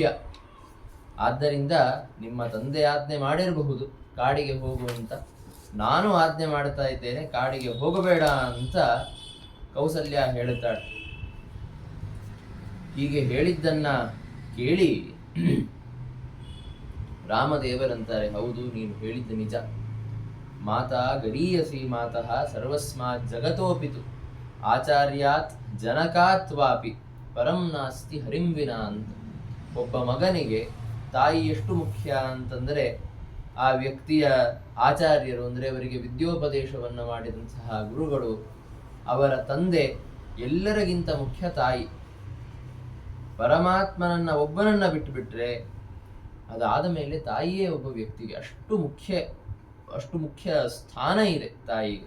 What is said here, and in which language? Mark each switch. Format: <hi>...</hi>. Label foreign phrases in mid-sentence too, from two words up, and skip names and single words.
<kn>ಆದ್ದರಿಂದ ನಿಮ್ಮ ತಂದೆ ಆಜ್ಞೆ ಮಾಡಿರಬಹುದು ಕಾಡಿಗೆ ಹೋಗು ಅಂತ, ನಾನು ಆಜ್ಞೆ ಮಾಡ್ತಾ ಇದ್ದೇನೆ ಕಾಡಿಗೆ ಹೋಗಬೇಡ ಅಂತ ಕೌಸಲ್ಯ ಹೇಳುತ್ತಾಳೆ. ಹೀಗೆ ಹೇಳಿದ್ದನ್ನ ಕೇಳಿ ರಾಮದೇವರಂತಾರೆ, ಹೌದು ನೀನು ಹೇಳಿದ್ದು ನಿಜ.</kn> <sa>ಮಾತಾ ಗರೀಯಸಿ ಮಾತಃ ಸರ್ವಸ್ಮಾತ್ ಜಗತೋಪಿತು ಆಚಾರ್ಯಾತ್ ಜನಕಾತ್ ವಾಪಿ ಪರಂ ನಾಸ್ತಿ ಹರಿಂ ವಿನಾ ಅಂತ.</sa> <kn>ಒಬ್ಬ ಮಗನಿಗೆ ತಾಯಿ ಎಷ್ಟು ಮುಖ್ಯ ಅಂತಂದರೆ ಆ ವ್ಯಕ್ತಿಯ ಆಚಾರ್ಯರು, ಅಂದರೆ ಅವರಿಗೆ ವಿದ್ಯೋಪದೇಶವನ್ನು ಮಾಡಿದಂತಹ ಗುರುಗಳು, ಅವರ ತಂದೆ ಎಲ್ಲರಿಗಿಂತ ಮುಖ್ಯ ತಾಯಿ. ಪರಮಾತ್ಮನನ್ನ ಒಬ್ಬನನ್ನ ಬಿಟ್ಟುಬಿಟ್ರೆ ಅದಾದ ಮೇಲೆ ತಾಯಿಯೇ ಒಬ್ಬ ವ್ಯಕ್ತಿಗೆ ಅಷ್ಟು ಮುಖ್ಯ ಸ್ಥಾನ ಇದೆ ತಾಯಿಗೆ.</kn>